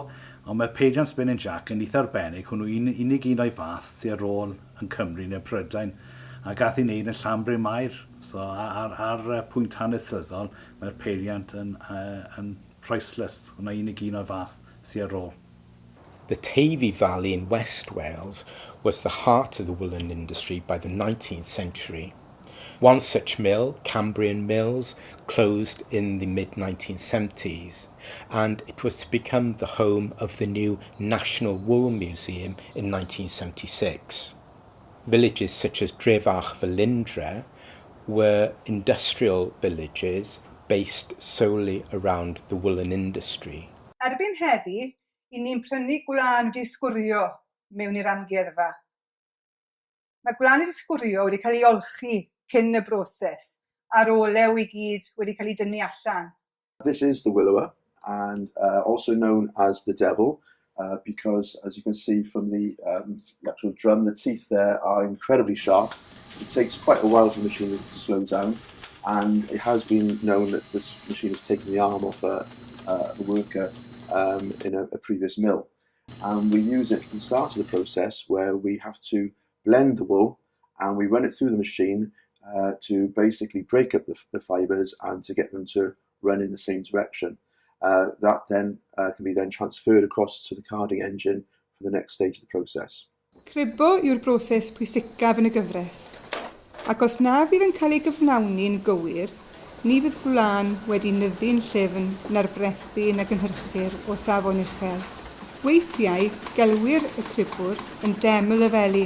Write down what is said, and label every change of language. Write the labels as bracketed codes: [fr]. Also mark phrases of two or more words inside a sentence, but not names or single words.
[cy] Ond mae peiriant [en] spinning jack [cy] yn eitha arbennig, hwnnw unig un o'i fath sy'n ar ôl yn Cymru neu Prydain. A gath i wneud yn Llanbryn Mair. So ar pwynt hanesyddol, mae'r peiriant yn priceless. Hwnnw unig un o'i fath sy'n ar ôl. [en] The Tavy Valley in West Wales was the heart of the woolen industry by the 19th century. One such mill, Cambrian Mills, closed in the mid-1970s, and it was to become the home of the new National Wool Museum in 1976. Villages such as Drefach Felindre were industrial villages based solely around the woolen industry. [cy] Erbyn heddi, i ni'n prynu gwlân wedi sgwrio mewn i'r amgueddfa. Mae gwlân wedi sgwrio wedi cael ei olchi cyn y broses, a'r olew I gyd wedi cael ei dynnu allan. [en] This is the willower, and also known as the devil, because as you can see from the actual drum, the teeth there are incredibly sharp. It takes quite a while for the machine to slow down, and it has been known that this machine has taken the arm off a worker in a previous mill. And we use it from the start of the process where we have to blend the wool and we run it through the machine to basically break up the fibres and to get them to run in the same direction. That then can be then transferred across to the carding engine for the next stage of the process. [cy] Cribo yw'r broses pwysicaf yn y gyfres, ac os na fydd yn cael ei gyflawni'n gywir, ni fydd gwlân wedi nyddu'n llyfn na'r brethu yn y gynhyrchir o safon uchel. Weithiau, gelwir y cribwr yn deml y felin.